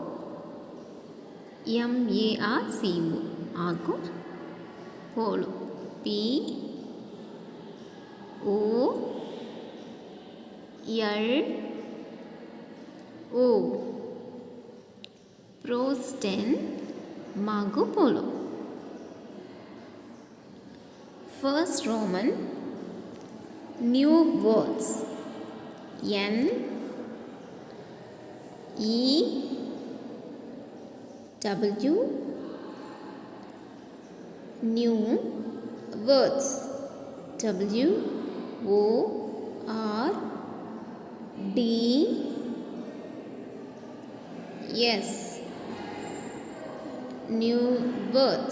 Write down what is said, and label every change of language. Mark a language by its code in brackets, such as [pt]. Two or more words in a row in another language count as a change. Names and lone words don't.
[en] M-A-R-C-O, Marco Polo, P-O-L-O, prose 10, Marco Polo. First Roman, new words, N-E-W, new words, W-O-R-D-S, new words.